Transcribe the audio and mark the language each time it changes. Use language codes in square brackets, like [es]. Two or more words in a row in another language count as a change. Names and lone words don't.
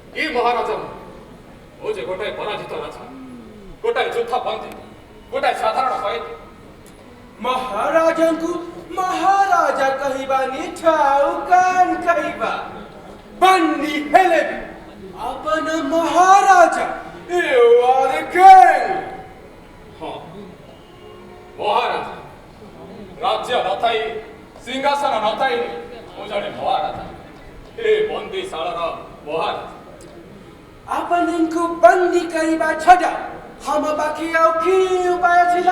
[or] ମହାରାଜ ମୁଁ ଯେ ଗୋଟାଏ ପରାଜିତ ରାଜା, ଗୋଟାଏ ଯୁଦ୍ଧ ବନ୍ଦୀ, ଗୋଟାଏ ସାଧାରଣ କଏଦୀ। ମହାରାଜାଙ୍କୁ ମହାରାଜା କହିବାନି ଥାଉ କାନ କହିବା। ବନ୍ଦୀ ହେଲେ ବି ଆପଣ ମହାରାଜା। [en] You are the king. [or] ହଁ ମହାରାଜ, ରାଜ୍ୟ ନଥାଇ ସିଂହାସନ ନଥାଇ ମୁଁ ଜଣେ ମହାରାଜା, ଏ ବନ୍ଦୀଶାଳର ମହାରାଜ। ଆପଣଙ୍କୁ ବନ୍ଦୀ କରିବା ଛଡ଼ା ଆମ ପାଖେ ଆଉ କି ଉପାୟ ଥିଲା?